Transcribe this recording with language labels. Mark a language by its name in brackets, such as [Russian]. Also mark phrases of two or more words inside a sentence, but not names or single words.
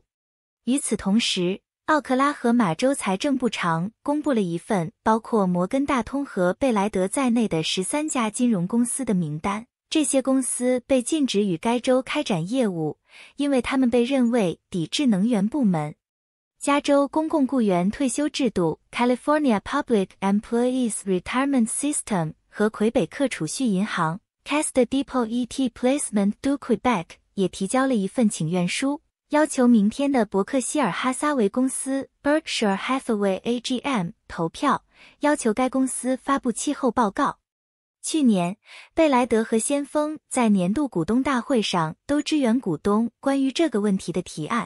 [Chinese] 与此同时，奥克拉荷马州财政部长公布了一份包括摩根大通和贝莱德在内的13家金融公司的名单，这些公司被禁止与该州开展业务，因为他们被认为抵制能源部门。加州公共雇员退休制度 [English] California Public Employees Retirement System [Chinese] 和魁北克储蓄银行 [French] Caisse de dépôt et placement du Québec [Chinese] 也提交了一份请愿书，要求明天的伯克希尔哈撒韦公司 [English] Berkshire Hathaway AGM [Chinese] 投票，要求该公司发布气候报告。去年，贝莱德和先锋在年度股东大会上都支援股东关于这个问题的提案。